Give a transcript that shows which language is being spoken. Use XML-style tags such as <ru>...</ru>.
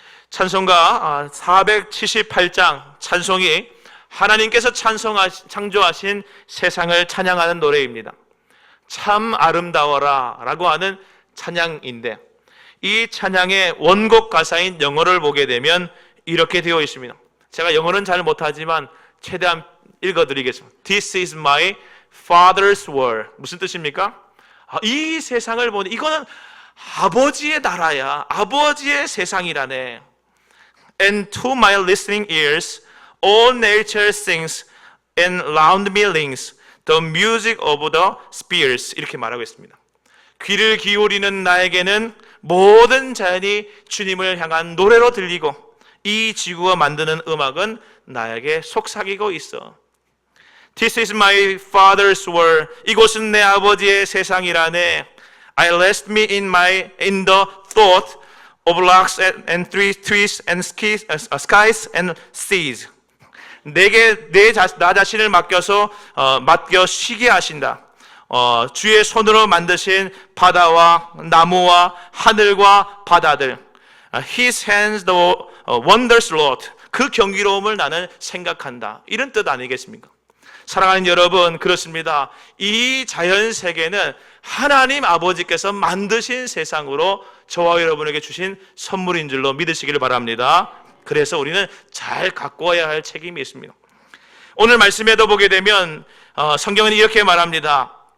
<ko>찬송가 478장 찬송이 하나님께서 창조하신 세상을 찬양하는 노래입니다. 참 아름다워라 라고 하는 찬양인데, 이 찬양의 원곡 가사인 영어를 보게 되면 이렇게 되어 있습니다. 제가 영어는 잘 못하지만 최대한 읽어드리겠습니다.</ko> <en>This is my father's world.</en> <ko>무슨 뜻입니까? 이 세상을 보니 이거는 아버지의 나라야, 아버지의 세상이라네.</ko> <en>And to my listening ears all nature sings and round me rings the music of the spheres.</en> <ko>이렇게 말하고 있습니다. 귀를 기울이는 나에게는 모든 자연이 주님을 향한 노래로 들리고 이 지구가 만드는 음악은 나에게 속삭이고 있어.</ko> <en>This is my father's world.</en> <ko>이곳은 내 아버지의 세상이라네.</ko> <en>I rest me in the thought of rocks and trees and skies and seas.</en> <ko>내게 나 자신을 맡겨 쉬게 하신다. 주의 손으로 만드신 바다와 나무와 하늘과 바다들.</ko> <en>His hands the wonders wrought.</en> <ko>그 경이로움을 나는 생각한다. 이런 뜻 아니겠습니까? 사랑하는 여러분, 그렇습니다. 이 자연 세계는 하나님 아버지께서 만드신 세상으로 저와 여러분에게 주신 선물인 줄로 믿으시기를 바랍니다. 그래서 우리는 잘 가꾸어야 할 책임이 있습니다. 오늘 말씀에도 보게 되면 성경은 이렇게 말합니다.</ko>